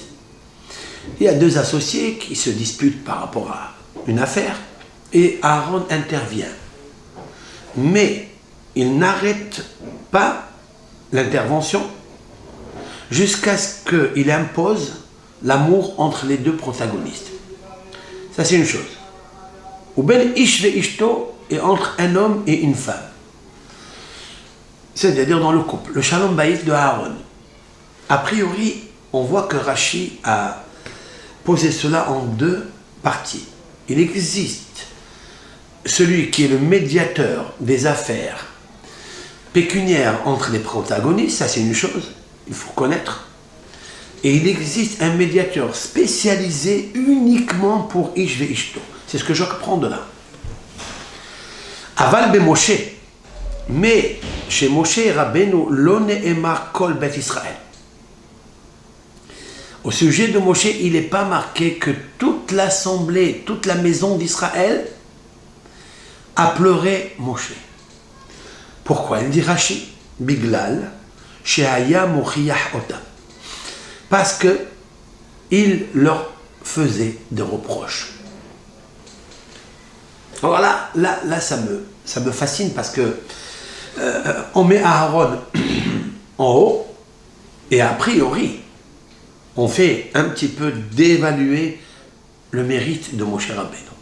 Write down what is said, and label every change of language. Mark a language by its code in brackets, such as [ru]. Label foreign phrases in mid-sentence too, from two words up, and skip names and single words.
[fr] Il y a 2 associés qui se disputent par rapport à une affaire et Aaron intervient. Mais il n'arrête pas l'intervention jusqu'à ce qu'il impose l'amour entre les 2 protagonistes. Ça, c'est une chose. Ou [he] בין איש ואשתו, [fr] et entre un homme et une femme. C'est-à-dire dans le couple, le [he] שלום בית [fr] de Aaron. A priori, on voit que Rashi a posé cela en 2 parties. Il existe celui qui est le médiateur des affaires pécuniaires entre les protagonistes, ça c'est une chose, il faut connaître. Et il existe un médiateur spécialisé uniquement pour [he] איש ואשתו. [fr] C'est ce que je reprends de là. [he] אבל במשה. [fr] Mais chez Moshe Rabbeinu, [he] לא נאמר כל בית ישראל. [fr] Au sujet de Moshe, il n'est pas marqué que toute l'assemblée, toute la maison d'Israël a pleuré Moshe. Pourquoi? Il dit Rashi, [he] בגלל, שהיה מוכיח אותם. [fr] Parce que il leur faisait des reproches. Alors là ça me fascine parce que on met Aaron en haut et a priori on fait un petit peu dévaluer le mérite de Moshe Rabbeinu.